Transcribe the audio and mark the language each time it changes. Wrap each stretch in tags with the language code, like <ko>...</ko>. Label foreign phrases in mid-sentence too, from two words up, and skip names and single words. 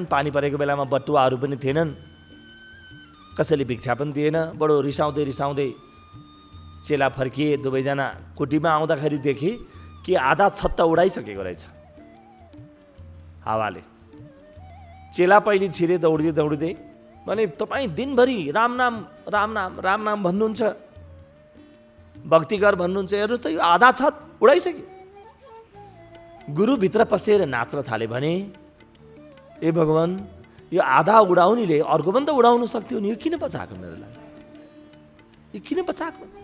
<ne>पानी परेको बेलामा बटुवाहरू पनि थिएनन्, कसैले भिक्षा पनि दिएन। बडो रिसाउँदै रिसाउँदै चेला फर्किए। दुवैजना कुटीमा आउँदाखेरि देखे कि आधा छत्ता उडाइसकेको रहेछ हावाले। चेला पहिले छिरे दौडिँदै दौडिँदै भने, तपाईँ दिनभरि राम नाम राम नाम राम नाम भन्नुहुन्छ, भक्ति गर भन्नुहुन्छ, हेर्नुहोस् त यो आधा छत उडाइसक्यो। गुरुभित्र पसेर नाच्न थाले भने, ए भगवान, यो आधा उडाउनेले अर्को पनि त उडाउन सक्थ्यो नि, यो किन बचाएको मेरो लागि? यो किन बचाएको?</ne>